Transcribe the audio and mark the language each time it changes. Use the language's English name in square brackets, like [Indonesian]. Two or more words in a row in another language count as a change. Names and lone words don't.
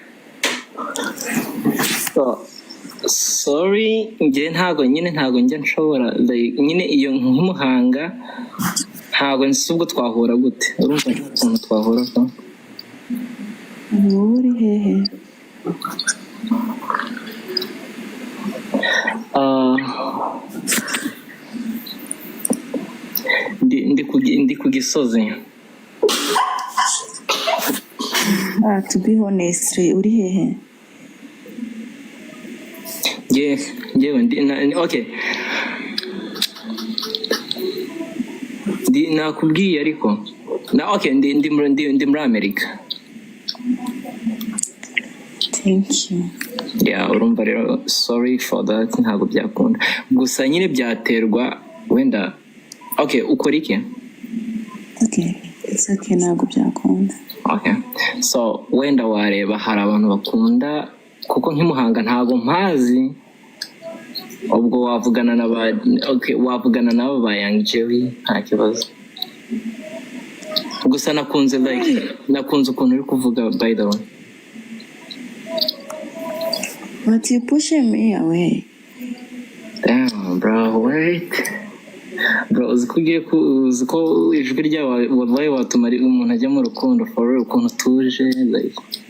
[Kinyarwanda] Sorry, ntago njya nshobora, nyine iyo nk'Umuhanga ntago nzi ubwo twahura gute. Urumva ukuntu twahura ko? Uri hehe? Ndi ku Gisozi. [English] To be honest, [Kinyarwanda] uri hehe? [English] Okay. [Kinyarwanda] Nakubwiye ariko. Okay, ndi muri Amerika. [English] Thank you. [Kinyarwanda] Urumva rero, [English] sorry for that, [Kinyarwanda] ntabwo byakunda. Gusa nyine byaterwa wenda. Okay, ukora iki? [English] Okay, it's okay, [Kinyarwanda] ntabwo byakunda. [English] Okay. [Kinyarwanda] So, wenda wareba hari abantu bakunda, kuko nk'Imuhanga ntabwo mpazi. Ubwo wavugana nabo ba Young Jerry, nta kibazo. Gusa nakunze ukuntu uri kuvuga, [English] by the way. But you pushing me away. Damn, bro, wait. Bro, [Kinyarwanda] uziko ijwi ryawe wallahi watuma umuntu ajya mu rukundo [English] for real, [Kinyarwanda] ukuntu tuje, like